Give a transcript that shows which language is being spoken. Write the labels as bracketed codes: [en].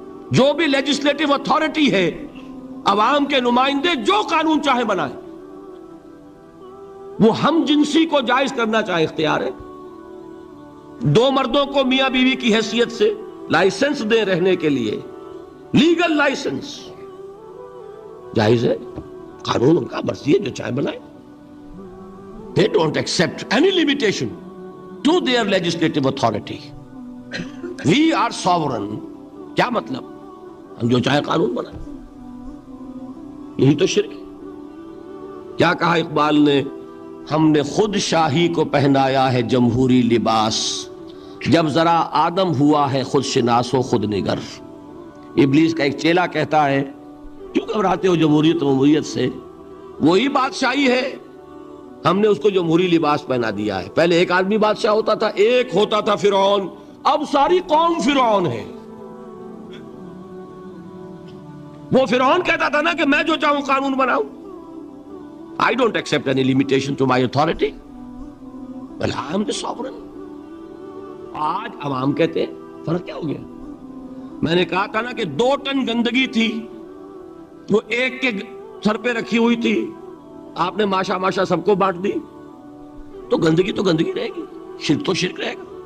[ur] جو بھی legislative authority ہے، عوام کے نمائندے جو قانون چاہے بنائیں، وہ ہم جنسی کو جائز کرنا چاہے اختیار ہے. دو مردوں کو میاں بیوی کی حیثیت سے لائسنس دے رہنے کے لیے، لیگل لائسنس جائز ہے، قانون ان کا مرضی ہے، جو چاہے بنائے. [en] They don't accept any limitation to their legislative authority. We are sovereign. [ur] کیا مطلب؟ ہم جو چاہے قانون بنائیں. یہی تو شرک ہے. کیا کہا اقبال نے؟ ہم نے خود شاہی کو پہنایا ہے جمہوری لباس، جب ذرا آدم ہوا ہے خود شناس و خود نگر. ابلیس کا ایک چیلا کہتا ہے کیوں گھبراتے ہو جمہوریت و جمہوریت سے؟ وہی بادشاہی ہے، ہم نے اس کو جمہوری لباس پہنا دیا ہے. پہلے ایک آدمی بادشاہ ہوتا تھا، ایک ہوتا تھا فرعون، اب ساری قوم فرعون ہے. وہ فرعون کہتا تھا نا کہ میں جو چاہوں قانون بناؤں. [en] I don't accept any limitation to my authority. Well, I am the sovereign. [ur] آج عوام کہتے ہیں، فرق کیا ہو گیا؟ میں نے کہا تھا نا کہ 2 ٹن گندگی تھی، وہ ایک کے سر پہ رکھی ہوئی تھی، آپ نے ماشا ماشا سب کو بانٹ دی، تو گندگی رہے گی، شرک تو شرک رہے گا.